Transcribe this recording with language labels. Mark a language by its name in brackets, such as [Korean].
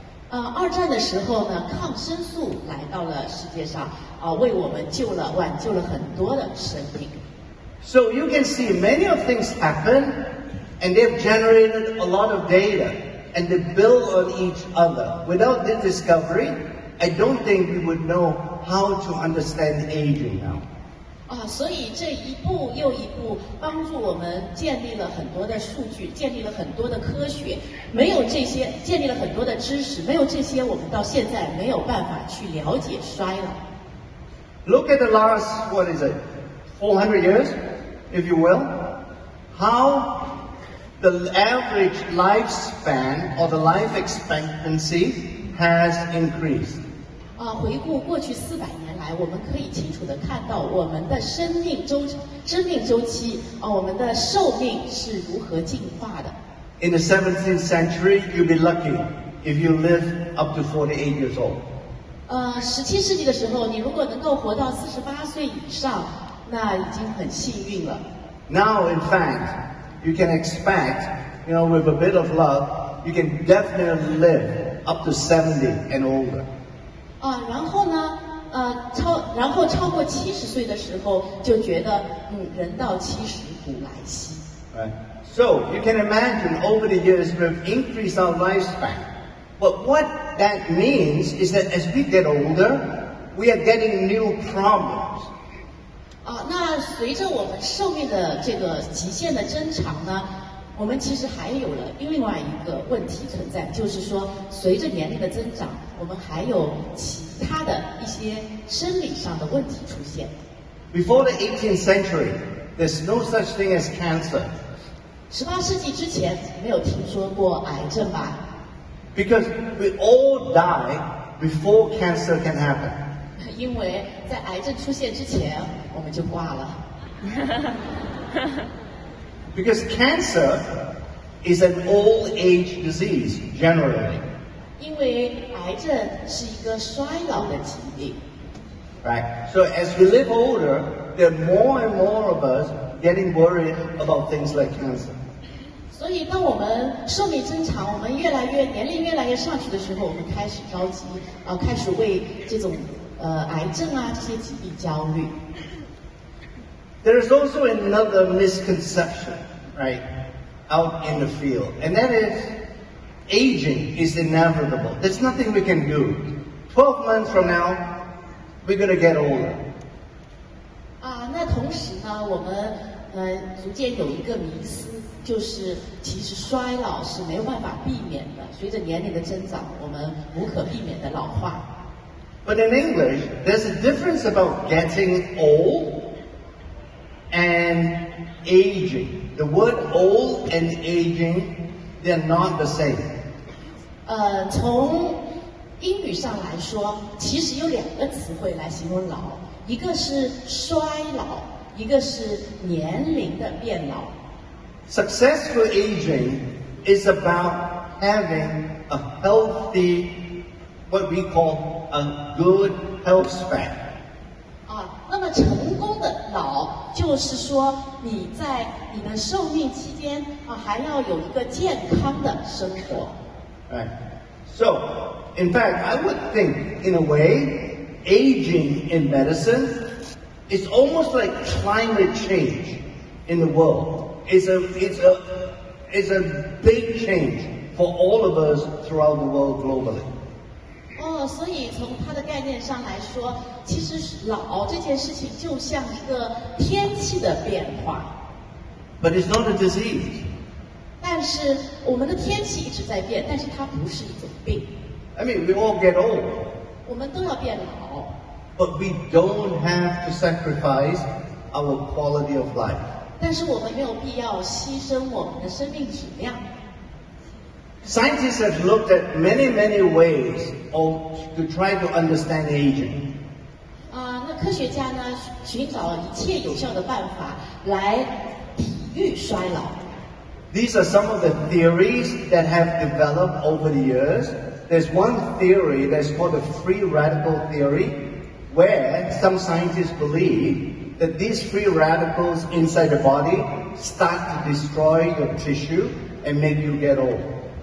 [Chinese] 2 二战的时候呢，抗生素来到了世界上，为我们挽救了很多的生命。 [English] So you can see many of things happen, and they've generated a lot of data, and they build on each other. Without this discovery, I don't think we would know how to understand aging now. [Chinese] 所以这一步又一步帮助我们建立了很多的数据，建立了很多的科学。没有这些，建立了很多的知识，没有这些，我们到现在没有办法去了解衰老。 [English] Look at the last, 400 years, if you will, how the average lifespan or the life expectancy has increased. [Chinese] 回顾过去400年来，我们可以清楚地看到我们的生命周期，我们的寿命是如何进化的。 [English] In the 17th century, you'd be lucky if you live up to 48 years old. [Chinese] 17世纪的时候，你如果能够活到48岁以上，那已经很幸运了。 [English] Now, in fact, you can expect, with a bit of luck, you can definitely live up to 70 and older. [Chinese] 然后呢，超过70岁的时候，就觉得人到70古来稀。 [English] Right. So you can imagine over the years we've increased our lifespan. But what that means is that as we get older, we are getting new problems. [Chinese] 那随着我们寿命的这个极限的增长呢，我们其实还有了另外一个问题存在，就是说随着年龄的增长，我们还有其他的一些生理上的问题出现。 [English] Before the 18th century, there's no such thing as cancer. [Chinese] 18世纪之前没有听说过癌症吧？ [English] Because we all die before cancer can happen. [Chinese] 因为在癌症出现之前，我们就挂了。 [English] Because cancer is an old age disease, generally. [Chinese] 因为癌症是一个衰老的疾病。 [English] Right? So as we live older, there are more and more of us getting worried about things like cancer. [Chinese] 所以当我们寿命增长，我们年龄越来越上去的时候，我们开始着急，开始为这种癌症这些疾病焦虑。 [English] There is also another misconception, right, out in the field, and that is aging is inevitable. There's nothing we can do. 12 months from now, we're going to get older. [Chinese] 那同时呢，我们逐渐有一个迷思，就是其实衰老是没有办法避免的，随着年龄的增长，我们无可避免的老化。 [English] But in English, there's a difference about getting old and aging. The word old and aging, they're not the same. [Chinese] 从英语上来说，其实有2个词汇来形容老，一个是衰老，一个是年龄的变老。 [English] Successful aging is about having a healthy, what we call a good health span. [Chinese] 那么成功的老，就是说你在你的寿命期间还要有一个健康的生活。 [English] Right. So, in fact, I would think, in a way, aging in medicine is almost like climate change in the world. It's a big change for all of us throughout the world globally. [Chinese] 所以从它的概念上来说，其实老这件事情就像一个天气的变化。 [English] But it's not a disease. [Chinese] 但是我们的天气一直在变，但是它不是一种病。 [English] I mean, we all get old. [Chinese] 我们都要变老。 [English] But we don't have to sacrifice our quality of life. [Chinese] 但是我们没有必要牺牲我们的生命质量。 [English] Scientists have looked at many, many ways to try to understand aging. [Chinese] 那科学家呢，寻找一切有效的办法来抵御衰老。 [English] These are some of the theories that have developed over the years. There's one theory that's called the free radical theory, where some scientists believe that these free radicals inside the body start to destroy your tissue and make you get old.